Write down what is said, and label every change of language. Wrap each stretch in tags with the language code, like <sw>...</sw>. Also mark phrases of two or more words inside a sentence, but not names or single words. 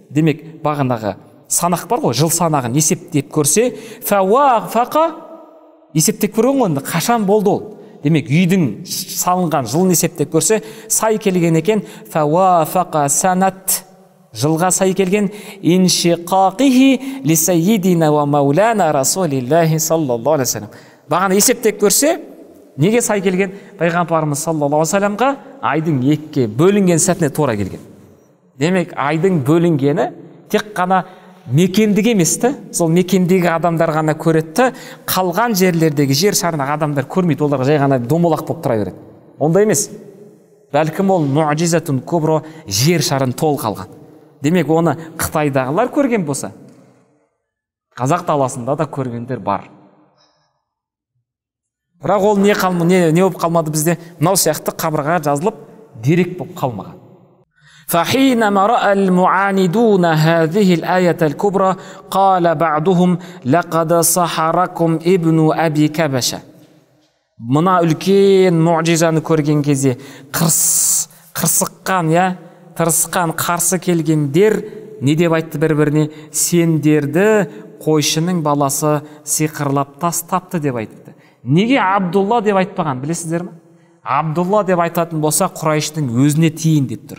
<kk>Демек, бағанағы санақ бар ғой, жыл санағын есептеп көрсе, фауафақа, есептеп көрген ғой, қашан болды ол? Демек, үйдің салынған жылын есептеп көрсе, сай келген екен,</kk> <ar>فوافق سنة,</ar> <kk>жылға сай келген,</kk> <ar>انشقاقه لسيدنا ومولانا رسول الله صلى الله عليه وسلم.</ar> <kk>Бағана есептеп көрсе, неге сай келген? Пайғамбарымыз</kk> <ar>صلى الله عليه وسلم</ar> <kk>айдың екіге бөлінген сәтіне тура келген. Демек, айдың бөлінгені тек қана мекендік емес та, сол мекендегі адамдар ғана көреді, қалған жерлердегі жер шарындағы адамдар көрмейді, оларға жай ғана домалақ болып тұра береді. Ондай емес. Бәлкім ол</kk> <ar>معجزة كبرى,</ar> <kk>жер шарын тол қалған. Демек, оны Қытайдағылар көрген болса, Қазақ даласында да көргендер бар. Бірақ ол не болып қалмады бізде? Мынау сияқты қабырғаға жазылып, дерек болып қалмаған.</kk> <ar>فحينما رأى المعاندون هذه الآية الكبرى قال بعضهم لقد سحركم ابن أبي كبشة.</ar> <kk>Мына үлкен муъжизаны көрген кезде қырсыққан, тырысқан, қарсы келгендер не деп айтты бір-біріне? Сендерді қойшының баласы сиқырлап тастапты деп айтты. Неге Абдулла деп айтпаған, білесіздер ме? Абдулла деп айтатын болса, Құрайштың өзіне тиін деп тұр.</kk>